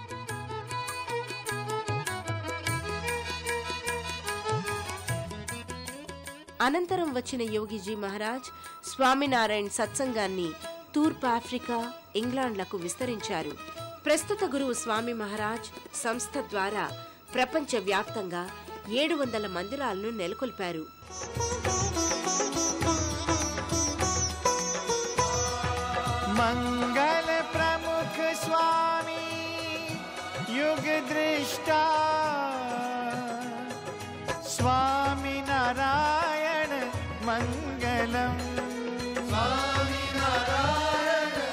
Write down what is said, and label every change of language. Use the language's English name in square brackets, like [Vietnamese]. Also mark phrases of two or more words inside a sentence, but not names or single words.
[Telugu] అనంతరం వచ్చిన యోగిజీ మహారాజ్ స్వామినారాయణ్ సత్సంగాన్ని తూర్పు ఆఫ్రికా, ఇంగ్లాండ్లకు విస్తరించారు. ప్రస్తుత గురువు స్వామి మహారాజ్ సంస్థ ద్వారా ప్రపంచ వ్యాప్తంగా 700 మందిరాలను నెలకొల్పారు. [Hindi] मंगल प्रमुख स्वामी युग दृष्टा स्वामी नारायण मंगलम स्वामी नारायण